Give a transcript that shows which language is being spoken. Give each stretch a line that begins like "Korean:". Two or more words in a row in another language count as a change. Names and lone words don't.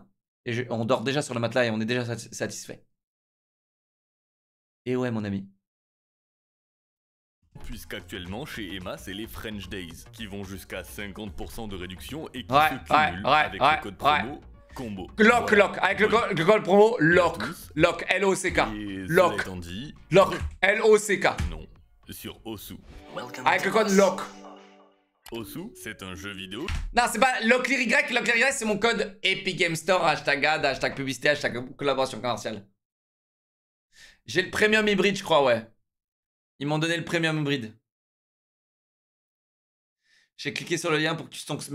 French: Et on dort déjà sur le matelas et on est déjà satisfait. Et ouais, mon ami. Puisqu'actuellement, chez Emma, c'est les French Days, qui vont jusqu'à 50% de réduction et qui se cumulent avec le code promo combo. LOC, avec le code promo LOC. LOC, L-O-C-K. LOC. LOC, L-O-C-K. Non, sur Osu. Avec le code LOC. Osu, c'est un jeu vidéo. Non, c'est pas LOCLIRY. LOCLIRY, c'est mon code Epic Game Store, hashtag ad, hashtag publicité, hashtag collaboration commerciale. J'ai le premium hybride, je crois, ouais. Ils m'ont donné le premium hybride. J'ai cliqué sur le lien pour que tu stonks.